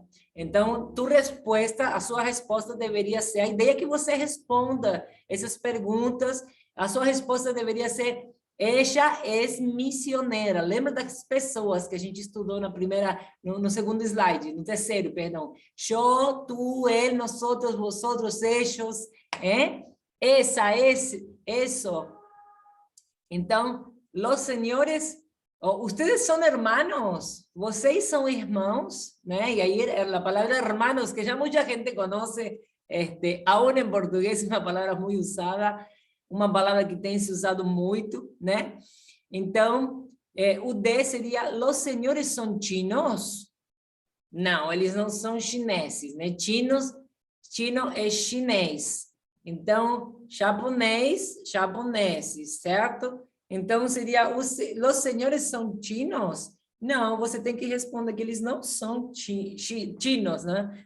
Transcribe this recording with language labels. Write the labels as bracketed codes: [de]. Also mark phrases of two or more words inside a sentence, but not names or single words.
[pt] Então, a sua resposta deveria ser, a ideia é que você responda essas perguntas, a sua resposta deveria ser, ella é missioneira. Lembra das pessoas que a gente estudou no segundo slide, no terceiro, perdão. [es] Yo, tú, él, nosotros, vosotros, ellos, eso. [pt] Então, [es] los señores, ustedes [pt] são hermanos, vocês são irmãos, né? E aí a palavra hermanos, que já muita gente conhece, aún em português, uma palavra muito usada, uma palavra que tem se usado muito, né? Então, o D seria, [es] los señores são chinos? [pt] Não, eles não são chineses, né? Chino é chinês. Então, japoneses, certo? Então, seria, os senhores são chinos? Não, você tem que responder que eles não são chinos, né?